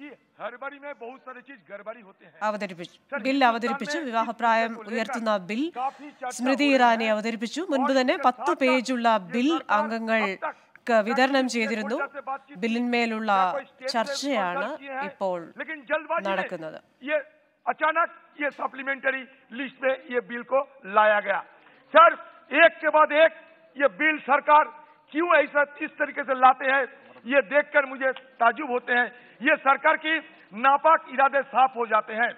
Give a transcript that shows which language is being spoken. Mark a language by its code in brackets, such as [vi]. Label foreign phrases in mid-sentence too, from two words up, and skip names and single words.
[ml] ബിൽ അവതരിപ്പിച്ചു. വിവാഹപ്രായം ഉയർത്തുന്ന ബിൽ സ്മൃതി ഇറാനി അവതരിപ്പിച്ചു. മുൻപ് തന്നെ 10 പേജുള്ള ബിൽ അംഗങ്ങൾക്ക് വിതരണം ചെയ്തിരുന്നു. ബില്ലിന്മേലുള്ള ചർച്ചയാണ് ഇപ്പോൾ നടക്കുന്നത്. [hi] अचानक ये [en] supplementary list [hi] में ये बिल को लाया गया। सर, एक के बाद एक ये बिल सरकार क्यों ऐसा इस तरीके से लाते हैं, ये देखकर मुझे ताज्जुब होते हैं। ये सरकार की नापाक इरादे साफ हो जाते हैं।